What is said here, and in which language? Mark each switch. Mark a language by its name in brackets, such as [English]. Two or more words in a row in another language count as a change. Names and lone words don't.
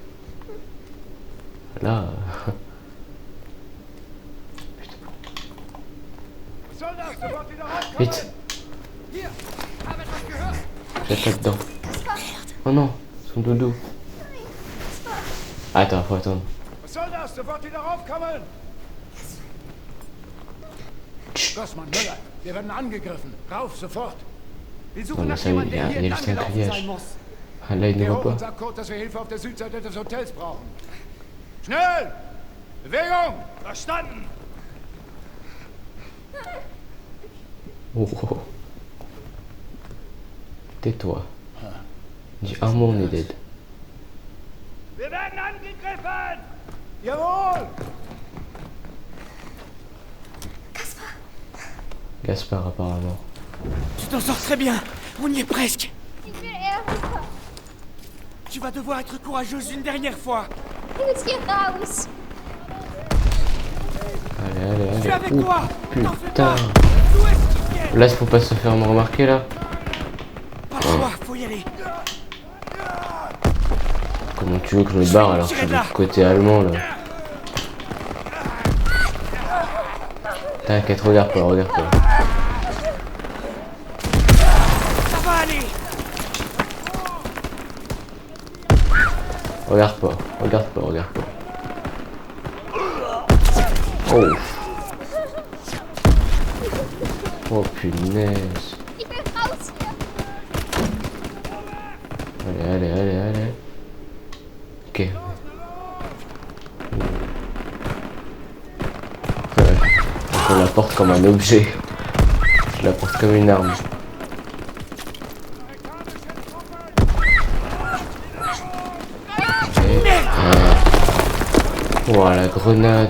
[French] Là. Vite. Jette là-dedans. Oh non, son doudou. Attends, faut attendre. [German] Gossmann, Müller, wir werden angegriffen. Rauf, sofort. Wir [French] Non, [German] suchen [French] mais [German] nach [French] ça, [German] jemandem, [French] il y a [German] der hier [French] juste un [German] entlang gelaufen [French] grillage. [German] sein muss. [French] Ah, là, il ne [German] Geh [French] voit [German] hoch [French] pas. [German] und sag Kurt, dass wir Hilfe auf der Südseite des Hotels brauchen. Schnell! Bewegung! Verstanden! Oh, oh. [French] Tais-toi. Dis un mot, on est dead. [German] Wir werden angegriffen! Jawohl! [French] Gaspard, apparemment. Tu t'en sors très bien. On y est presque. [German] Ich will Erika. [French] Tu vas devoir être courageuse une dernière fois. [German] Ich muss hier raus. [French] Allez, allez, Je suis allez. avec Oh, toi. T'en fais putain. pas. D'où est-ce qu'ils viennent? Là, il faut pas se faire me remarquer, là. Pas le choix, faut y aller. Comment tu veux que je me barre alors que je suis du côté allemand, là? T'inquiète, regarde pas, regarde pas. Ça va aller. Regarde pas, regarde pas, regarde pas. Oh. Oh punaise. [German] Ich will raus hier. [French] Allez, allez, allez, allez. Ok. Je la porte comme un objet. Je la porte comme une arme. Oh la grenade.